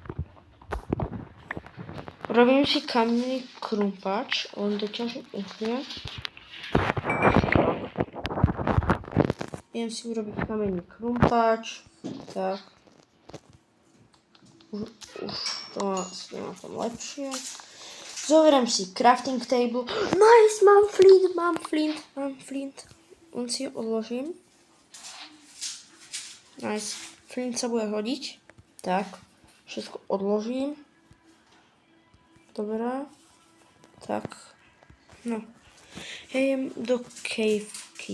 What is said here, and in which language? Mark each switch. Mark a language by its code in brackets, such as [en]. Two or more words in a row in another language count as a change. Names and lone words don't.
[sk] Robím si kamenný krumpač. Len doťažím uhlie. Idem si urobiť kamenný krumpač. Tak. Už to asi má tam lepšie. Zoberiem si [en] crafting table. [sk] Nice, mám flint. Len si ho odložím. Nice. Flint sa bude hodiť. Tak. Všetko odložím. Dobre. Tak. No. Ja idem do cavey.